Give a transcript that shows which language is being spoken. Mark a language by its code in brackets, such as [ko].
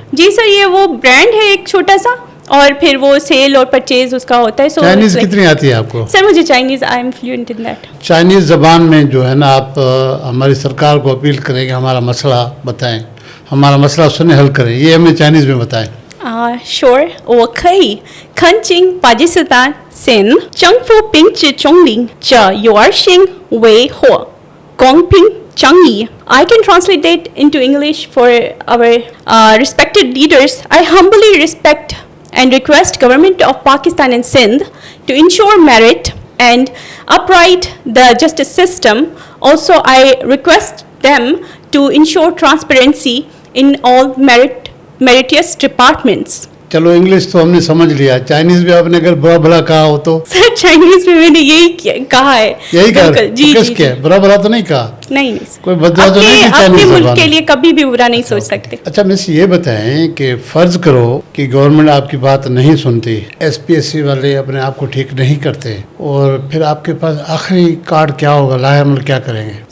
[ur] جی سر, یہ وہ برانڈ ہے ایک چھوٹا سا, اور پھر وہ سیل اور پرچیز اس کا ہوتا ہے. چائنیز کتنی آتی ہے آپ کو؟ سر مجھے Chinese, [en] I am fluent in that. [ur] Chinese زبان میں جو ہے نا, آپ ہماری سرکار کو اپیل کریں کہ ہمارا مسئلہ بتائیں, ہمارا مسئلہ سنیں, حل کریں, یہ ہمیں چائنیز میں بتائیں. [zh] Sure, 我可以恳请巴基斯坦新政府秉持中立这幼儿性维护公平正义. [en] I can translate that into English for our respected leaders. I humbly respect and request government of Pakistan and Sindh to ensure merit and upright the justice system. Also, I request them to ensure transparency in all meritorious departments. [ur] چلو English تو ہم نے سمجھ لیا, Chinese بھی آپ نے اگر برا بھلا کہا ہو تو؟ سر چائنیز میں نے یہی کہا ہے. یہی کہا؟ جی کس کیا برا بھلا تو نہیں کہا؟ نہیں کوئی بدلا تو نہیں کہ اپنے ملک کے لیے کبھی بھی برا نہیں سوچ سکتے. اچھا مس یہ بتائیں کہ فرض کرو کہ گورنمنٹ آپ کی بات نہیں سنتی, SPSC والے اپنے آپ کو ٹھیک نہیں کرتے, اور پھر آپ کے پاس آخری کارڈ کیا ہوگا, لاہ عمل کیا کریں گے؟